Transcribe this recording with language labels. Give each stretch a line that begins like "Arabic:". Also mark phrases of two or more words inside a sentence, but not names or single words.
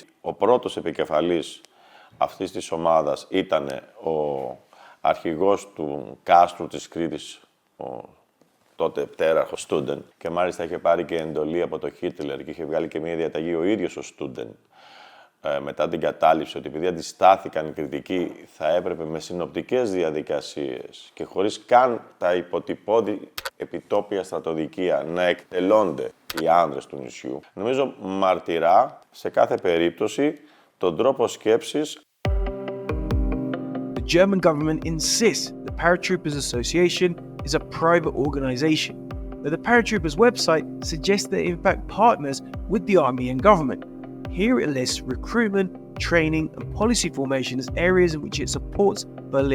Greek: Ο πρώτος επικεφαλής αυτής της ομάδας ήταν ο αρχηγός του κάστρου της Κρήτης, ο τότε πτέραρχος Στούντεν, και μάλιστα είχε πάρει και εντολή από τον Χίτλερ και είχε βγάλει και μια διαταγή ο ίδιος ο Στούντεν μετά την κατάληψη, ότι επειδή αντιστάθηκαν οι κριτικοί θα έπρεπε με συνοπτικές διαδικασίες και χωρίς καν τα υποτυπώδη επιτόπια στρατοδικεία να εκτελώνται οι άνδρες του νησιού. Νομίζω μαρτυρά σε κάθε περίπτωση τον τρόπο σκέψης.
English: The German government insists the Paratroopers Association is a private organization, but the Paratroopers website suggests they're in fact partners with the army and government. Here it lists recruitment, training and policy formation as areas in which it supports Berlin.